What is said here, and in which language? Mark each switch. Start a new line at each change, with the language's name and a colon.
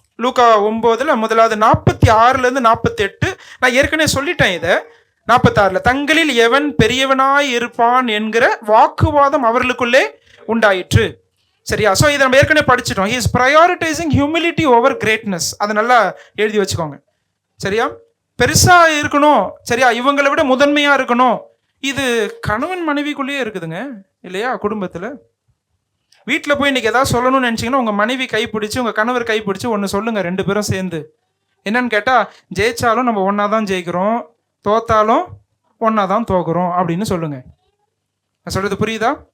Tamil: லூக்கா 9ல் முதலாவது 46 48 நான் ஏற்கனவே சொல்லிட்டேன். இதை 46 தங்களில் எவன் பெரியவனாய் இருப்பான் என்கிற வாக்குவாதம் அவர்களுக்குள்ளே உண்டாயிற்று. சரியா? ஸோ இதை நம்ம ஏற்கனவே படிச்சிட்டோம்.
English: he is prioritizing humility over greatness.
Tamil: அதை நல்லா எழுதி வச்சுக்கோங்க. சரியா? பெருசா இருக்கணும், சரியா, இவங்களை விட முதன்மையா இருக்கணும். இது கணவன் மனைவிக்குள்ளேயே இருக்குதுங்க இல்லையா? குடும்பத்துல வீட்டில் போய் இன்னைக்கு ஏதாவது சொல்லணும்னு நினைச்சீங்கன்னா உங்க மனைவி கைப்பிடிச்சு உங்க கணவர் கைப்பிடிச்சு ஒன்று சொல்லுங்க, 2 பேரும் சேர்ந்து. என்னன்னு கேட்டா, ஜெயிச்சாலும் நம்ம ஒன்னாதான் ஜெயிக்கிறோம், தோத்தாலும் ஒன்னாதான் தோக்குறோம் அப்படின்னு சொல்லுங்க. நான் சொல்றது புரியுதா?